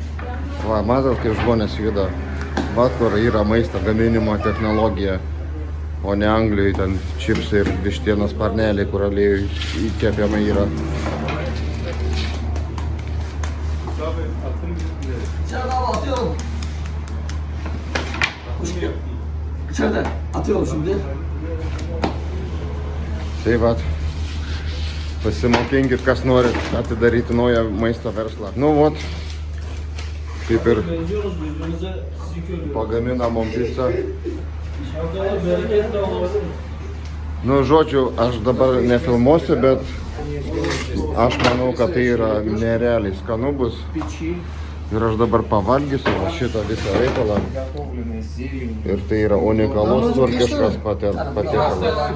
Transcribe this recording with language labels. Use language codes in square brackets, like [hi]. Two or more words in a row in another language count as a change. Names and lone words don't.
[lt] matot, kaip žmonės juda. Vat kur yra maisto gaminimo technologija. o ne Anglijoje ten čipsai ir vištienos sparneliai, kur aliejui įkepiama yra. [tr] İçeride abi atıyorum. Kuş geliyor. İçeride atıyorum şimdi. [lt] Tai vat, pasimokinkit, kas norit atidaryti naują maisto verslą. Nu vat, kaip ir [tr] Benziyoruz birbirimize, sizi görüyoruz. [lt] pagaminamom pizzą. [tr] İnşallah bereketli olabilir. [lt] Nu, žodžiu, aš dabar nefilmuosiu, bet aš manau, kad tai yra nerealiai skanu bus. Ir aš dabar pavalgysiu va šitą visą reikalą. Ir tai yra unikalus turkiškas patiekalas.